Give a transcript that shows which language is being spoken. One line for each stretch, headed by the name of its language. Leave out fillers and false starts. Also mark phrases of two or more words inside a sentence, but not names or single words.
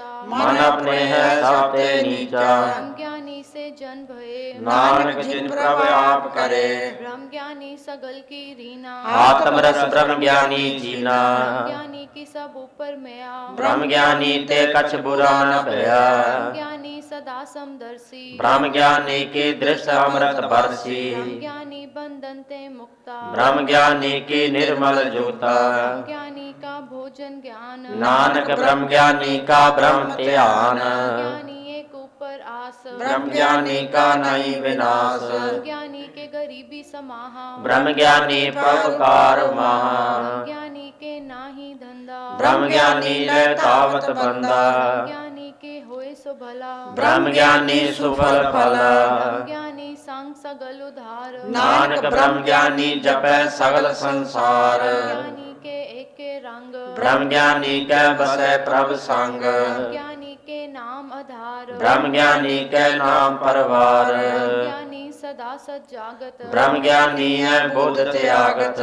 Hindi: मन अपने है सबते नीचा। ब्रह्म ज्ञानी से जन भये। नानक जिन प्रभ आप करे। ब्रह्म ज्ञानी सगल की रीना। आत्मरस ब्रह्म ज्ञानी जीना। ब्रह्म ज्ञानी की सब ऊपर मया। ब्रह्म ज्ञानी ते कछ बुरा न भया। ब्रह्म ज्ञानी सदा समदर्शी। ब्रह्म ज्ञानी की दृष्ट अमृत बरसी। ब्रह्म ज्ञानी बंधन ते मुक्ता। ब्रह्म ज्ञानी की निर्मल ज्योता। ब्रह्म ज्ञानी का भोजन ज्ञान। नानक ब्रह्म ज्ञानी का ब्रह्म ध्यान। ज्ञानी एक ऊपर आस। ब्रह्म ज्ञानी का नहीं विनाश। ब्रह्म ज्ञानी के गरीबी समाहा। ब्रह्म ज्ञानी परोपकार महा। ब्रह्म ज्ञानी के नाही धंधा। ब्रह्म ज्ञानी रहतावत बंदा। ब्रह्म ज्ञानी के होए सो भला। ब्रह्म ज्ञानी सुफल फला। ब्रह्म ज्ञानी संग सगल उधार। नानक ब्रह्म ज्ञानी जपै सगल संसार। ज्ञानी के एक रंग। ब्रह्म ज्ञानी के बसै प्रभ संग। ब्रह्म ज्ञानी के नाम आधार। ब्रह्म ज्ञानी के नाम परवार। ब्रह्म ज्ञानी सदा सजागत। ब्रह्म ज्ञानी है बुद्ध त्यागत।